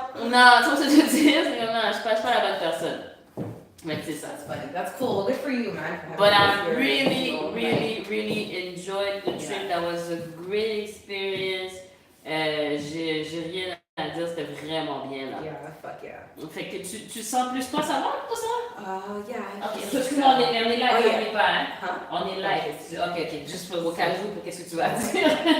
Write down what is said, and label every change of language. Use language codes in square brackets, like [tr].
[fr] Non, c'est ce que je veux dire, c'est comme non, je suis pas la bonne personne. Mais c'est ça. [en] That's cool. Good for you, man. But I really enjoyed the trip. That was a great experience. [fr] J'ai rien à dire, c'était vraiment bien là. [en] Yeah, fuck yeah. [fr] Fait que tu sens plus toi, ça va pour ça? [en] Yeah. [fr] Ok, on est live, on n'est pas, hein? Huh? On est live. Ok, juste pour au cas où, pour qu'est-ce que tu vas dire?